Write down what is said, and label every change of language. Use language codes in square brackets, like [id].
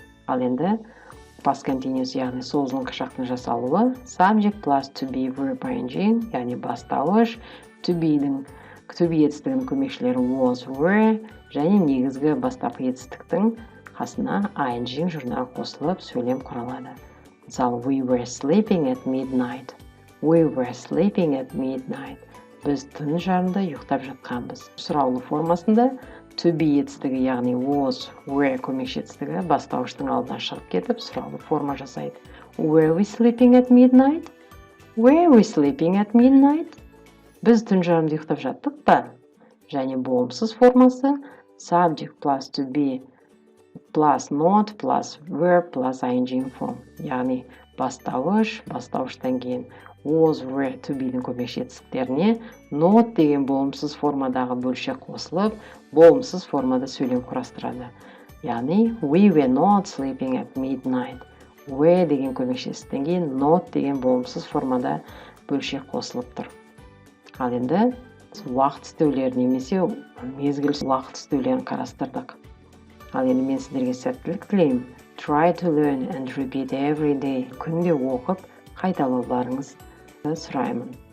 [kk] Ал енді past continuous, яғни созылыңқы шақтың жасалуы [en] subject plus to be verb ing, [kk] яғни бастауыш, to be етістігінің көмекшілері was, were және негізгі бастапқы етістіктің қасына ing жұрнағы қосылып сөйлем құралады. [en] Мысалы, we were sleeping at midnight. We were sleeping at midnight. [kk] Біз түн жарымда ұйықтап жатқанбыз. Сұраулы формасында to be етістігі, яғни was, were көмекші етістігі бастауыштың алдына шығып кетіп, сұраулы форма жасайды. [en] Were we sleeping at midnight? Were we sleeping at midnight? [kk] Біз түн жарымда ұйықтап жаттық па? Және болымсыз формасы [en] subject plus to be plus not plus verb plus ing form. [kk] Яғни бастауыш, бастауыштан кейін was, were, to be'дің көмекші етістіктеріне not деген болымсыз формадағы бөлшек қосылып, болымсыз формада сөйлем құрастырады. [en] Яғни we were not sleeping at midnight. [kk] Were деген көмекші етістіктен кейін not деген болымсыз формада бөлшек қосылып тұр. Ал енді уақыт істеулер немесе мезгіл уақыт істеулерін қарастырдық. Ал енді мен сіздерге сәттілік тілеймін. [en] Try to learn and repeat every day. [kk] Күнде оқып, қайталауларыңызды сұраймын.